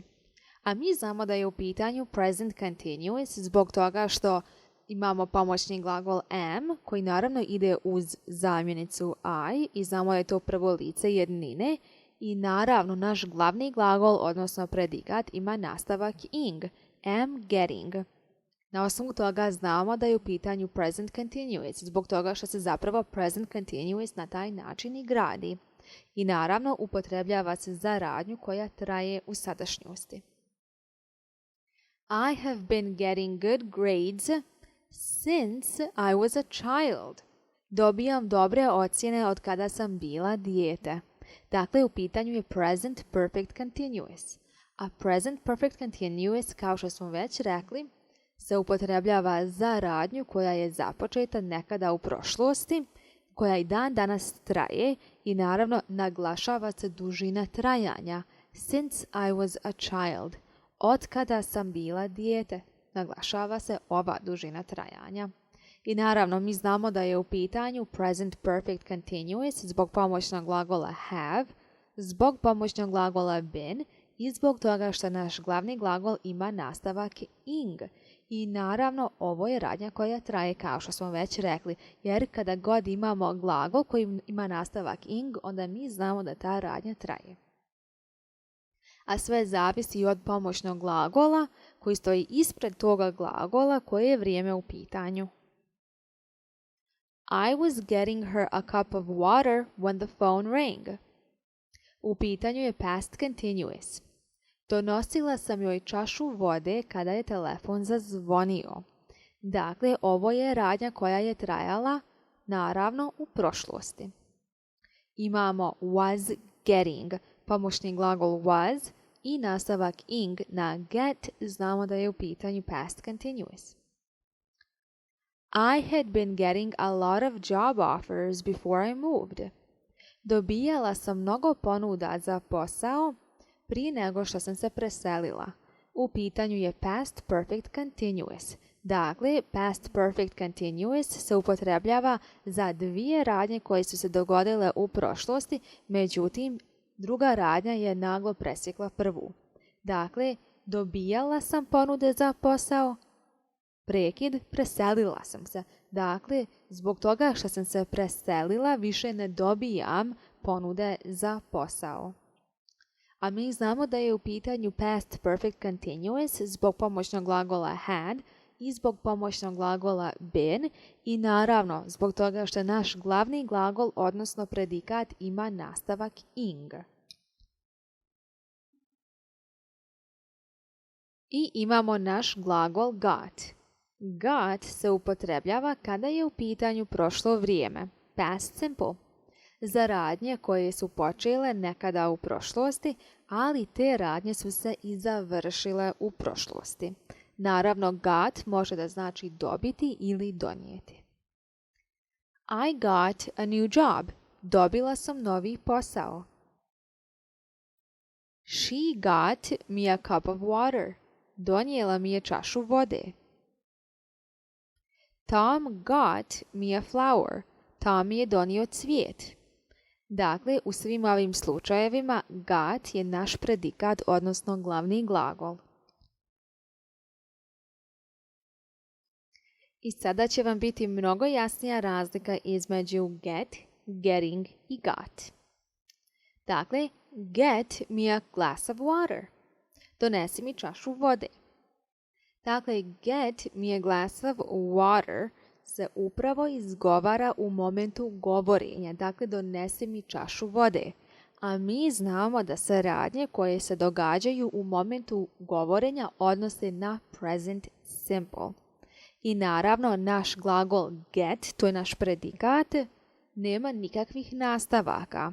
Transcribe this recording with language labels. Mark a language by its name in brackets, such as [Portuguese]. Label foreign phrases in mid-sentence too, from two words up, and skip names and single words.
[Bosnian] A mi znamo da je u pitanju [English] present continuous [Bosnian] zbog toga što imamo pomoćni glagol am koji naravno ide uz zamjenicu I i znamo da je to prvo lice jednine i naravno naš glavni glagol, odnosno predikat, ima nastavak ing, [English] am getting. [Bosnian] Na osnovu toga znamo da je u pitanju [English] present continuous [Bosnian] zbog toga što se zapravo [English] present continuous [Bosnian] na taj način i gradi. I naravno upotrebljava se za radnju koja traje u sadašnjosti. [English] I have been getting good grades since I was a child. [Bosnian] Dobijam dobre ocjene od kada sam bila dijete. Dakle, u pitanju je [English] present perfect continuous. A present perfect continuous, [Bosnian] kao što smo već rekli, se upotrebljava za radnju koja je započeta nekada u prošlosti, koja i dan danas traje i naravno naglašava se dužina trajanja. [English] Since I was a child. [Bosnian] Od kada sam bila dijete. Naglašava se ova dužina trajanja. I naravno, mi znamo da je u pitanju [English] present perfect continuous [Bosnian] zbog pomoćnog glagola have, zbog pomoćnog glagola been i zbog toga što naš glavni glagol ima nastavak ing. I naravno, ovo je radnja koja traje, kao što smo već rekli, jer kada god imamo glagol koji ima nastavak ing, onda mi znamo da ta radnja traje. A sve zavisi od pomoćnog glagola koji stoji ispred toga glagola koje je vrijeme u pitanju. [English] I was getting her a cup of water when the phone rang. [Bosnian] U pitanju je [English] past continuous. [Bosnian] Donosila sam joj čašu vode kada je telefon zazvonio. Dakle, ovo je radnja koja je trajala, naravno, u prošlosti. [English] Imamo was getting, [Bosnian] pomoćni glagol was i nastavak ing na get, znamo da je u pitanju [English] past continuous. I had been getting a lot of job offers before I moved. [Bosnian] Dobijala sam mnogo ponuda za posao prije nego što sam se preselila. U pitanju je [English] past perfect continuous. [Bosnian] Dakle, [English] past perfect continuous [Bosnian] se upotrebljava za dvije radnje koje su se dogodile u prošlosti, međutim, druga radnja je naglo presjekla prvu. Dakle, dobijala sam ponude za posao, prekid, preselila sam se. Dakle, zbog toga što sam se preselila, više ne dobijam ponude za posao. A mi znamo da je u pitanju [English] past perfect continuous [Bosnian] zbog pomoćnog glagola had i zbog pomoćnog glagola been i naravno zbog toga što naš glavni glagol, odnosno predikat, ima nastavak ing. I imamo naš glagol got. Got se upotrebljava kada je u pitanju prošlo vrijeme, [English] past simple, [Bosnian] za radnje koje su počele nekada u prošlosti, ali te radnje su se i završile u prošlosti. Naravno, got može da znači dobiti ili donijeti. [English] I got a new job. [Bosnian] Dobila sam novi posao. [English] She got me a cup of water. [Bosnian] donijela mi je čašu vode. [English] Tom got me a flower. [Bosnian] Tom mi je donio cvijet. Dakle, u svim ovim slučajevima got je naš predikat, odnosno glavni glagol. I sada će vam biti mnogo jasnija razlika između get, getting i got. [English] Dakle, get me a glass of water. [Bosnian] Donesi mi čašu vode. Dakle, [English] get me a glass of water [Bosnian] se upravo izgovara u momentu govorenja. Dakle, donesi mi čašu vode. A mi znamo da se radnje koje se događaju u momentu govorenja odnose na [English] present simple. [Bosnian] I naravno, naš glagol get, to je naš predikat, nema nikakvih nastavaka.